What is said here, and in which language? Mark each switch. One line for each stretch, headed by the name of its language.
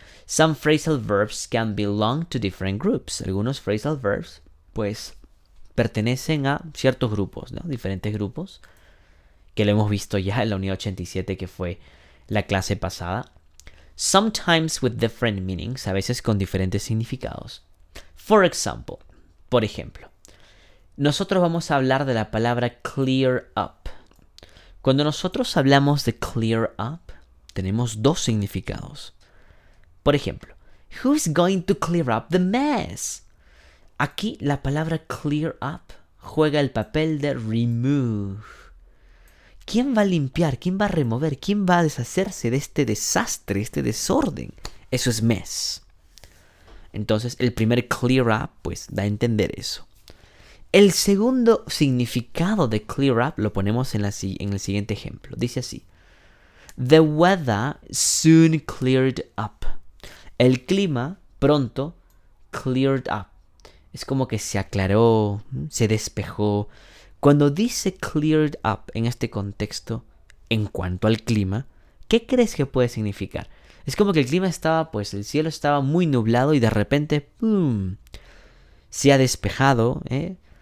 English: Some phrasal verbs can belong to different groups.
Spanish: Algunos phrasal verbs, pues, pertenecen a ciertos grupos, ¿no? Diferentes grupos, que lo hemos visto ya en la unidad 87, que fue la clase pasada.
English: Sometimes with different meanings,
Spanish: a veces con diferentes significados.
English: For example,
Spanish: por ejemplo, nosotros vamos a hablar de la palabra clear up. Cuando nosotros hablamos de clear up, tenemos dos significados. Por ejemplo,
English: who's going to clear up the mess?
Spanish: Aquí la palabra clear up juega el papel de remove. ¿Quién va a limpiar? ¿Quién va a remover? ¿Quién va a deshacerse de este desastre, este desorden? Eso es mess. Entonces, el primer clear up, pues, da a entender eso. El segundo significado de clear up lo ponemos en el siguiente ejemplo. Dice así:
English: The weather soon cleared up.
Spanish: El clima pronto cleared up. Es como que se aclaró, se despejó. Cuando dice cleared up en este contexto, en cuanto al clima, ¿qué crees que puede significar? Es como que el clima estaba, pues el cielo estaba muy nublado y de repente, ¡pum!, se ha despejado, ¿eh?